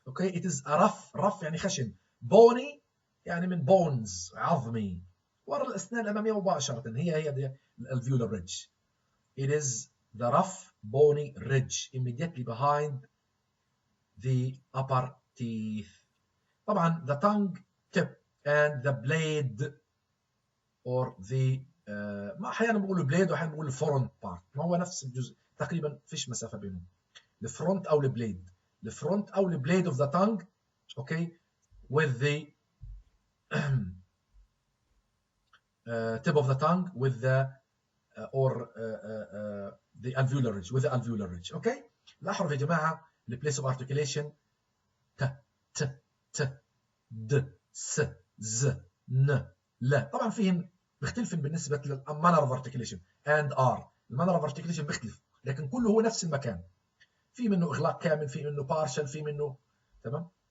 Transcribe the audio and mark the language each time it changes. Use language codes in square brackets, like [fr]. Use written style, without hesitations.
[en] okay, it is a rough [ar] يعني خشن، bony يعني من bones عظمي ورا الأسنان الأمامية مباشرة، هي the alveolar ridge. [en] it is the rough bony ridge immediately behind the upper teeth. [ar] طبعا [en] the tongue tip and the blade or the [ar] ما أحيانا بقولوا blade وأحيانا بقولوا front part، ما هو نفس الجزء تقريبا، فيش مسافة بينهم. الفرونت أو البليد، الفرونت أو البليد [en] of the tongue okay with the tip of the tongue with the or the alveolar ridge, with the alveolar ridge. okay. [ar] الأحرف يا جماعة ال place of articulation ت د س ز ن ل. طبعا فيهم بيختلفن بالنسبة للmanner of articulation and r. المانر of articulation بيختلف لكن كله هو نفس المكان، في منه إغلاق كامل، في منه partial، في منه تمام.